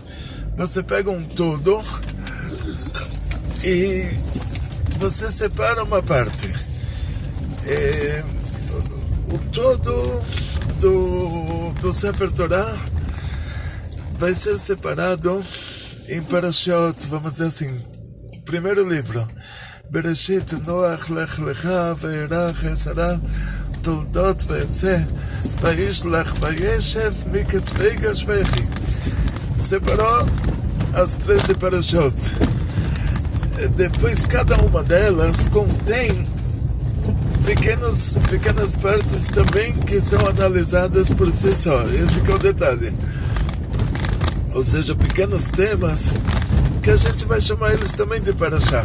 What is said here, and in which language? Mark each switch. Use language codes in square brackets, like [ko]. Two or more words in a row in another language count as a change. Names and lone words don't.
[pt] Você pega um todo e você separa uma parte. O todo do [he] ספר תורה [pt] vai ser separado em Parashot, vamos dizer assim. Primeiro livro, Bereshit, Noach, Lech Lecha, Ve'erach, Esarah, Toldot, Ve'etzeh, Vayishlach, Vayeshev, Miketz, Veigash, Ve'echi. Separou as 13 Parashot. Depois, cada uma delas contém pequenas partes também que são analisadas por si só. Esse que é o detalhe. Ou seja, pequenos temas que a gente vai chamar eles também de Parashá.